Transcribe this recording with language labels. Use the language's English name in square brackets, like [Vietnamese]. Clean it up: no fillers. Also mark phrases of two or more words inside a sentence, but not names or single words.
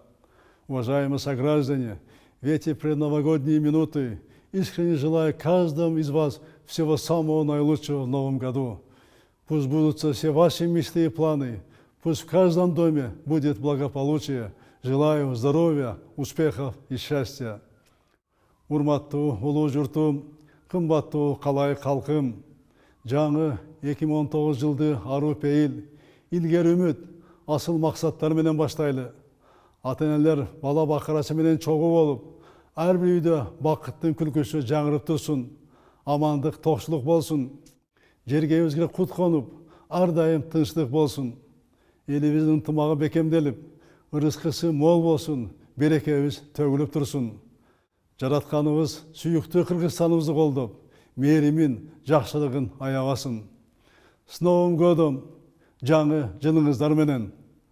[Russian] Уважаемые сограждане, в эти предновогодние минуты искренне желаю каждому из вас всего самого наилучшего в новом году. Пусть сбудутся все ваши мечты и планы, пусть в каждом доме будет благополучие. Желаю здоровья, успехов и счастья. [Kyrgyz] Урматтуу улуу журтум, кымбаттуу калайык калкым, жаңы 2019 жылды аруу пейил, илгери үмүт, асыл максаттар менен баштайлы. Ата-энелер бала бакырасы менен чогуу болуп, ар бир үйдө бакыттын күлкүсү жаңырып турсун, амандык, токчулук болсун, жергебизге кут конуп, ар дайым тынчтык болсун. Элибиздин ынтымагы бекемделип, ырыскысы мол болсун, берекебиз төгүлүп турсун. Жаратканыбыз сүйүктүү Кыргызстаныбызды колдоп, мээримин, жакшылыгын аябасын. [Russian] С Новым годом, [Kyrgyz] жаңы жылыңыздар менен.